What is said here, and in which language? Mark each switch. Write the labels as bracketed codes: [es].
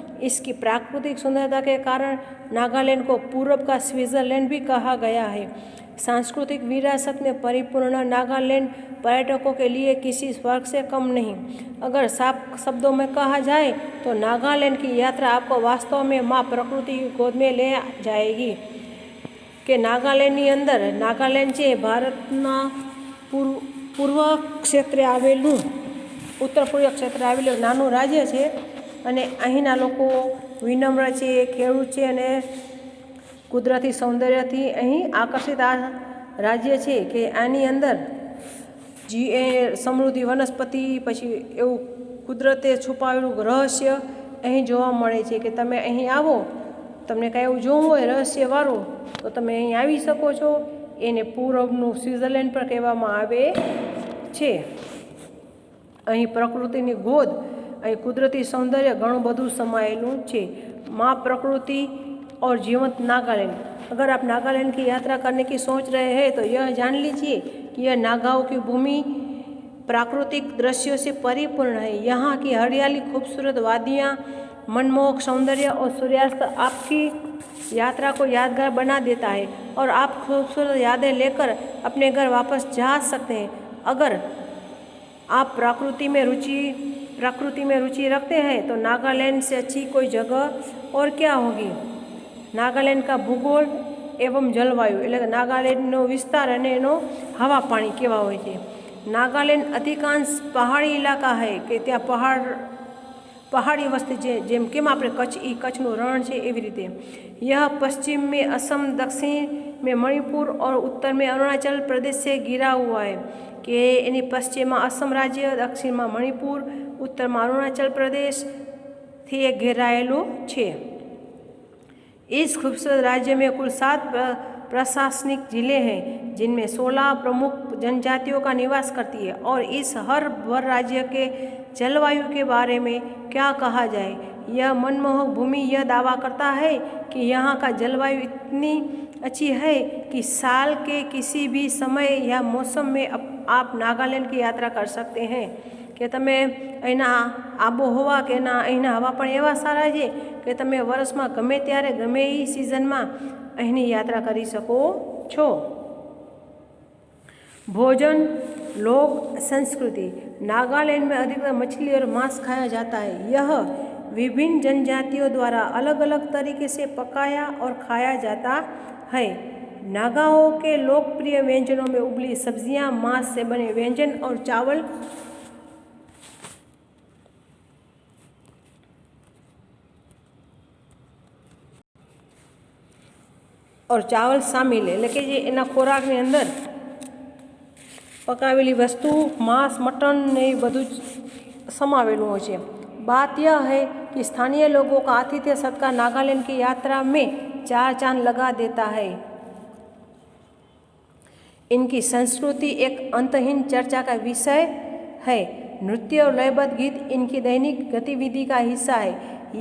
[hi] इसकी प्राकृतिक सुंदरता के कारण नागालैंड को पूर्व का स्विट्जरलैंड भी कहा गया है। सांस्कृतिक विरासत में परिपूर्ण नागालैंड पर्यटकों के लिए किसी स्वर्ग से कम नहीं। अगर साफ शब्दों में कहा जाए तो नागालैंड की यात्रा आपको वास्तव में माँ प्रकृति की गोद में ले जाएगी। [gu] कि નાગાલેન્ડની અંદર નાગાલેન્ડ છે ભારતના પૂર્વ ક્ષેત્રે આવેલું ઉત્તર પૂર્વ ક્ષેત્રે આવેલું નાનું રાજ્ય છે અને અહીંના લોકો વિનમ્ર છે, ખેડૂત છે અને કુદરતી સૌંદર્યથી અહીં આકર્ષિત આ રાજ્ય છે કે આની અંદર સમૃદ્ધિ વનસ્પતિ પછી એવું કુદરતે છુપાવેલું રહસ્ય અહીં જોવા મળે છે કે તમે અહીં આવો, તમને કાંઈ એવું જોવું હોય રહસ્યવાળું તો તમે અહીં આવી શકો છો. એને પૂર્વનું સ્વિટ્ઝરલેન્ડ પણ કહેવામાં આવે છે. અહીં પ્રકૃતિની ગોદ, અહીં કુદરતી સૌંદર્ય ઘણું બધું સમાયેલું છે. [hi] माँ प्रकृति और जीवंत नागालैंड। अगर आप नागालैंड की यात्रा करने की सोच रहे हैं तो यह जान लीजिए कि यह नागाओं की भूमि प्राकृतिक दृश्यों से परिपूर्ण है। यहाँ की हरियाली, खूबसूरत वादियाँ, मनमोहक सौंदर्य और सूर्यास्त आपकी यात्रा को यादगार बना देता है और आप खूबसूरत यादें लेकर अपने घर वापस जा सकते हैं। अगर आप प्रकृति में रुचि रखते हैं तो नागालैंड से अच्छी कोई जगह और क्या होगी। नागालैंड का भूगोल एवं जलवायु [gu] એટલે કે નાગાલેન્ડનો વિસ્તાર અને એનો હવા પાણી કેવા હોય છે। નાગાલેન્ડ अधिकांश પહાડી ઇલાકા है કે ત્યાં પહાડી વસ્તી છે, જેમ કેમ આપણે કચ્છનું રણ છે એવી રીતે। [hi] यह पश्चिम में असम, दक्षिण में मणिपुर और उत्तर में अरुणाचल प्रदेश से घिरा हुआ है कि [gu] એની પશ્ચિમમાં असम राज्य, દક્ષિણમાં મણિપુર, उत्तરમાં अरुणाचल प्रदेश थी घेराયેલું છે। [hi] इस खूबसूरत राज्य में कुल 7 प्रशासनिक जिले हैं जिनमें 16 प्रमुख जनजातियों का निवास करती है। और इस हर भर राज्य के जलवायु के बारे में क्या कहा जाए। यह मनमोहक भूमि यह दावा करता है कि यहाँ का जलवायु इतनी अच्छी है कि साल के किसी भी समय या मौसम में आप नागालैंड की यात्रा कर सकते हैं। [gu] કે તમે અહીંના આબોહવા કે અહીંના હવા પણ એવા સારા છે કે તમે વર્ષમાં ગમે ત્યારે ગમે એ સિઝનમાં અહીંની यात्रा કરી શકો છો। [hi] भोजन, लोक संस्कृति। नागालैंड में अधिकतर मछली और मांस खाया जाता है। यह विभिन्न जनजातियों द्वारा अलग अलग तरीके से पकाया और खाया जाता है। नागाओं के लोकप्रिय व्यंजनों में उबली सब्जियां, मांस से बने व्यंजन और चावल शामिल है। [gu] એટલે કે જે એના ખોરાકની અંદર પકાવેલી વસ્તુ, માંસ, મટન ને એ બધું જ સમાવેલું હોય છે। [hi] बात यह है कि स्थानीय लोगों का आतिथ्य सत्कार नागालैंड की यात्रा में 4 चांद लगा देता है। इनकी संस्कृति एक अंतहीन चर्चा का विषय है। नृत्य और लयबद्ध गीत इनकी दैनिक गतिविधि का हिस्सा है।